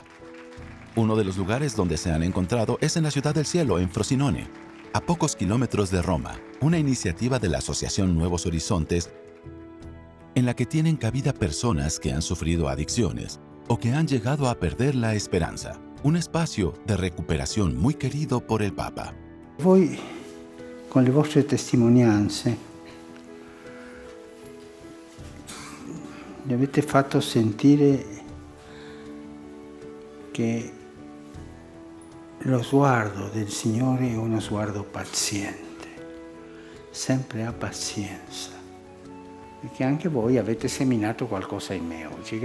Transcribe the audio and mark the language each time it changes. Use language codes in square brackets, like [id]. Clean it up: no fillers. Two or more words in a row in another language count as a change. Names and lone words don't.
[es] Uno de los lugares donde se han encontrado es en la Ciudad del Cielo, en Frosinone, a pocos kilómetros de Roma, una iniciativa de la Asociación Nuevos Horizontes en la que tienen cabida personas que han sufrido adicciones o que han llegado a perder la esperanza. Un espacio de recuperación muy querido por el Papa. [it] Voi, con le vostre testimonianze, mi avete fatto sentire che lo sguardo del Signore è uno sguardo paziente, sempre ha pazienza, e che anche voi avete seminato qualcosa in me oggi.